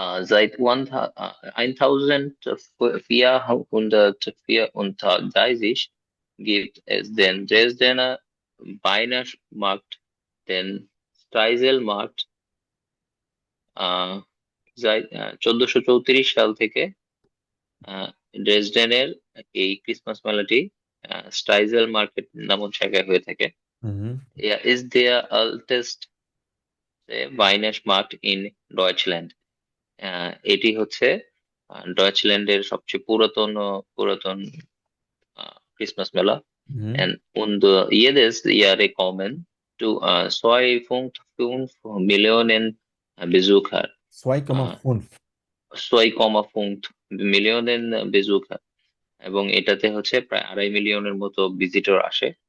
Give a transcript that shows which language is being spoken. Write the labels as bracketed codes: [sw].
[de] Seit 1434 gibt es den Dresdner Weihnachtsmarkt, den Streiselmarkt। [bn] seit 1434 সাল থেকে ড্রেসডেনের এই ক্রিসমাস মেলাটি স্ট্রাইজেল মার্কেট নামক জায়গায় হয়ে থাকে। [de] Er ist der älteste Weihnachtsmarkt in Deutschland। [bn] এটি হচ্ছে ডয়েচল্যান্ডের সবচেয়ে পুরাতন ক্রিসমাস মেলা। [de] Und jedes Jahr kommen zu 2,5 Millionen Besucher। 2,5। [bn] 2,5 million বেজুকার, এবং এটাতে হচ্ছে প্রায় 2.5 মিলিয়নের মতো ভিজিটর আসে।